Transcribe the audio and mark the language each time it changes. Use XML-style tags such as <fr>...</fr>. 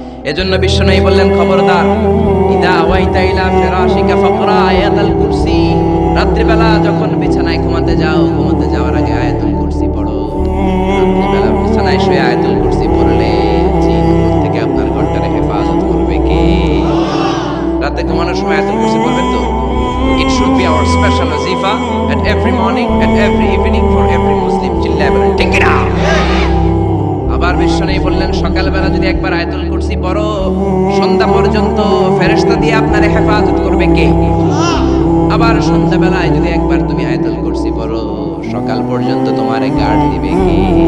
<bn>এজন্য বিশ্বনবী বললেন খবরদার,</bn> <ar>ইদা আওয়াইতা ইলা ফিরাশিকা ফাকরা আয়াতুল কুরসি।</ar> <bn>রাত্রিবেলা যখন বিছানায় ঘুমাতে যাও, ঘুমাতে যাওয়ার আগে আয়াতুল কুরসি পড়ো। রাত্রিবেলা বিছানায় শুয়ে আয়াতুল কুরসি পড়লে জিন থেকে আপনার ঘরটারে হেফাজত করবে কে? রাতে ঘুমানোর সময় আয়াতুল কুরসি পড়বেন তো?</bn> <en>It should be our special wazifa at every morning, at every evening for every Muslim.</en> <bn>চিল্লায় বলেন ঠিক কি না? আবার বিশ্বনবী বললেন সকালবেলা যদি একবার আয়াতুল কুরসি পড়ো, সন্ধ্যা পর্যন্ত ফেরেশতা দিয়ে আপনারে হেফাজত করবে কে? আবার সন্ধ্যাবেলায় যদি একবার তুমি আয়াতুল কুরসি পড়ো, সকাল পর্যন্ত তোমারে গার্ড দিবে কে?</bn>